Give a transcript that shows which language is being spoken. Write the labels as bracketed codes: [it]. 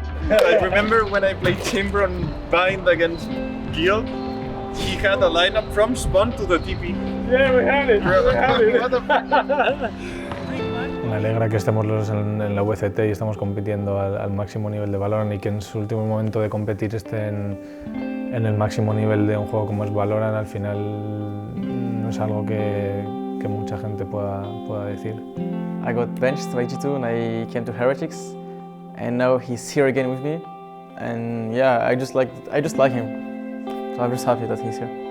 [en] I remember when I played Timber on Bind against Gil, he had a lineup from spawn to the TP. Yeah, we had it. [es] Me alegra que estemos en la VCT y estamos compitiendo al máximo nivel de Valorant y que en su último momento de competir estén en el máximo nivel de un juego como es Valorant. Al final no es algo que mucha gente pueda decir. [en] I got benched by G2 and I came to Heretics, and now he's here again with me, and yeah, I just like him, so I'm just happy that he's here.